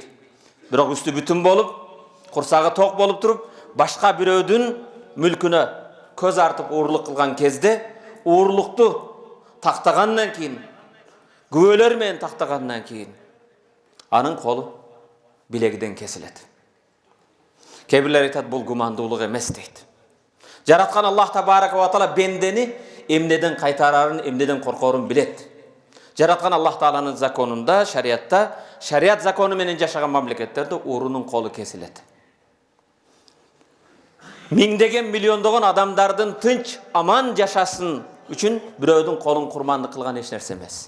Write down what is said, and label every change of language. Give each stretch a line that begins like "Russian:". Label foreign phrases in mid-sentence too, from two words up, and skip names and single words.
Kyrgyz: Бирок үстү бүтүн болуп, курсагы ток болуп туруп, башка бирөөдүн мүлкүнө көз артып уурлук кылган кезде, уурлукту тактагандан кийин, күбөлөр менен тактагандан кийин анын колу билегиден кесилет. Кээ бирлер айтат, бул гумандуулук эмес дейт. Жараткан Аллах
Arabic: تبارك وتعالى
Kyrgyz: бендени эмнеден кайтарарын, эмнеден коркорун билет. Жараткан Аллах тааланын законунда, шариятта, шарият закону менен жашаган мамлекеттерде уурунун колу кесилет. Миңдеген, миллиондогон адамдардын тынч, аман жашасын үчүн бирөөдүн колун курмандык кылган эч нерсе эмес.